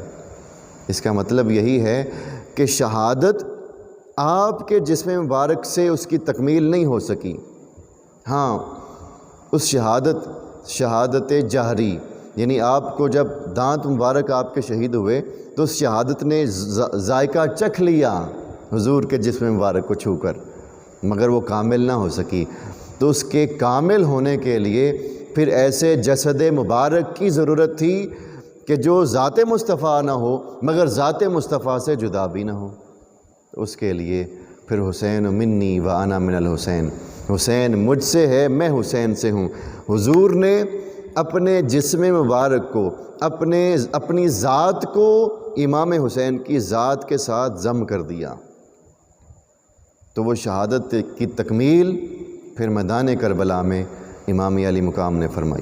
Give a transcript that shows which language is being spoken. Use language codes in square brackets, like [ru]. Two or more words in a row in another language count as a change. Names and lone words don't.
[ur] اس کا مطلب یہی ہے کہ شہادت آپ کے جسم مبارک سے اس کی تکمیل نہیں ہو سکی، ہاں اس شہادت جہری، یعنی آپ کو جب دانت مبارک آپ کے شہید ہوئے تو اس شہادت نے ذائقہ چکھ لیا حضور کے جسم مبارک کو چھو کر، مگر وہ کامل نہ ہو سکی۔ تو اس کے کامل ہونے کے لیے پھر ایسے جسد مبارک کی ضرورت تھی کہ جو ذات مصطفیٰ نہ ہو مگر ذات مصطفیٰ سے جدا بھی نہ ہو۔ اس کے لیے پھر [ar] حسین منی و انا من الحسین، [ur] حسین مجھ سے ہے، میں حسین سے ہوں۔ حضور نے اپنے جسم مبارک کو، اپنی ذات کو امام حسین کی ذات کے ساتھ ضم کر دیا، تو وہ شہادت کی تکمیل پھر میدان کربلا میں امام علی مقام نے فرمائی۔